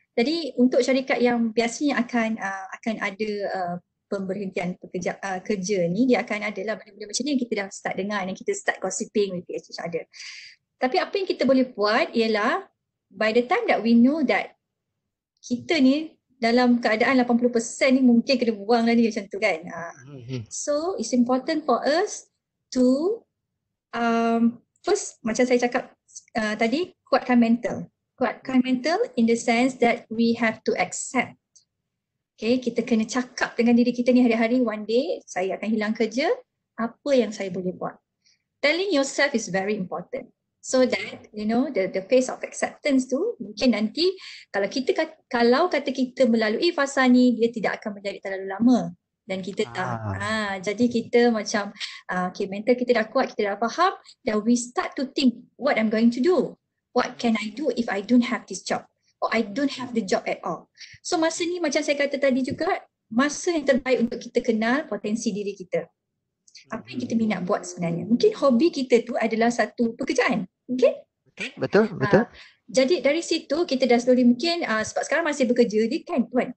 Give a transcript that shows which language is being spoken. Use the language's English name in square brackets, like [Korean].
[Malay] Jadi untuk syarikat yang biasanya akan ada pemberhentian kerja ni, dia akan ada lah benda-benda macam ni yang kita dah start dengar dan kita start [English] gossiping with each other. [Malay] Tapi apa yang kita boleh buat ialah [English] by the time that we know that [Malay] kita ni dalam keadaan 80% ni mungkin kena buang lah ni macam tu kan. [English] So it's important for us to first, [Malay] macam saya cakap tadi, kuatkan mental [English] in the sense that we have to accept. [Malay] Okay, kita kena cakap dengan diri kita ni hari-hari, [English] one day [Malay] saya akan hilang kerja, apa yang saya boleh buat. [English] Telling yourself is very important. So that, the phase of acceptance [Malay] tu, mungkin nanti kalau kata kita melalui fasa ni, dia tidak akan menjadi terlalu lama. Dan kita jadi kita macam mental kita dah kuat, kita dah faham, [English] then we start to think what I'm going to do, what can I do if I don't have this job or I don't have the job at all. [Malay] So masa ni macam saya kata tadi juga, masa yang terbaik untuk kita kenal potensi diri kita. Apa yang kita minat buat sebenarnya. Mungkin hobi kita tu adalah satu pekerjaan. [English] Okay? [Malay] Betul. Jadi dari situ kita dah slowly mungkin sebab sekarang masih bekerja dia kan tuan.